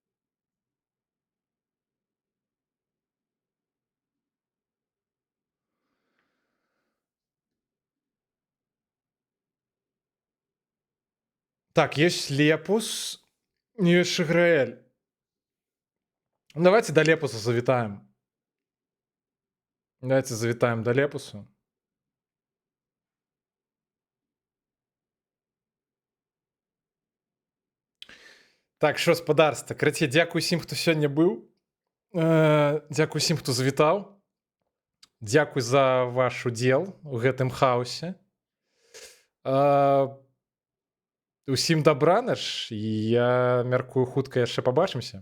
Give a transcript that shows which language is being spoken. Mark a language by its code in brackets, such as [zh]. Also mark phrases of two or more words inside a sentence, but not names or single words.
[ru] Так, есть Лепус, есть Шиграэль. [uk] Давайте до Лепуса завитаем. Давайте завитаем до Лепуса. Так, що, [be] спадарства, карацей, дзякуй усім, хто сёння быў. Дзякуй усім, хто завітаў. Дзякуй за ваш удзел у гэтым хаосе. Усім добра наш, і я мяркую, хутка яшчэ пабачымся.